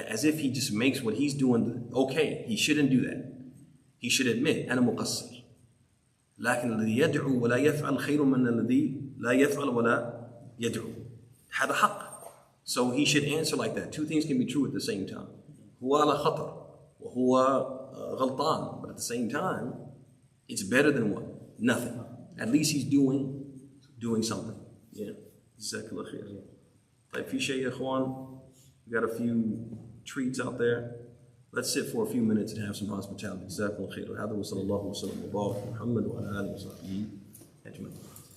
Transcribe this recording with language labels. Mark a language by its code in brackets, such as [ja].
[en] As if he just makes what he's doing okay. He shouldn't do that. He should admit, [ar] أنا مقصر. لكن الذي يدعو ولا يفعل خير من الذي لا يفعل ولا يدعو. هذا حق. [en] So he should answer like that. Two things can be true at the same time. [ar] هو على خطر وهو غلطان. [en] But at the same time, it's better than what? Nothing. At least he's doing something. Yeah. [ar] جزاك الله خير. طيب في شيء يا إخوان. [en] We got a few treats out there. Let's sit for a few minutes and have some hospitality. [ar] جزاكم الله خير. هذا وصلى الله وسلم وبارك على محمد وعلى آله وصحبه أجمعين.